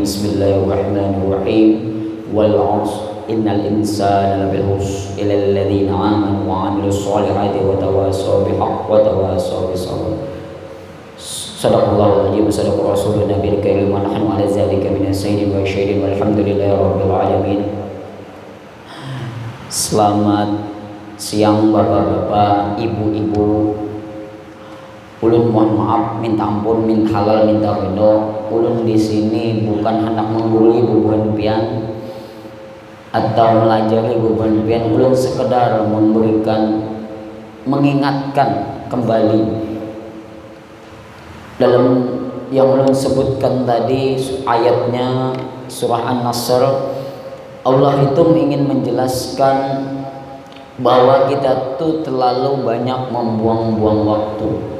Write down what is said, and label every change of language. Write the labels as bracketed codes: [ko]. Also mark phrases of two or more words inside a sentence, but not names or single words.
[ar] بسم الله الرحمن الرحيم. والعصر إن الإنسان لفي خسر إلا الذين آمنوا وعملوا الصالحات وتواصوا بالحق وتواصوا بالصبر. صدق الله العظيم وصدق رسوله النبي الكريم ونحن على ذلك من السيدين وشاهدين والحمد لله رب العالمين. [id] Selamat siang bapak-bapak, ibu-ibu. [bjn] Ulun mohon maaf, minta ampun, minta halal, minta ridho. Ulun di sini bukan hendak menggurui bubuhan pian atau melajari bubuhan pian. Ulun sekedar mengingatkan kembali dalam yang ulun sebutkan tadi ayatnya surah An-Nasr. [id] Allah itu ingin menjelaskan bahwa kita tuh terlalu banyak membuang-buang waktu.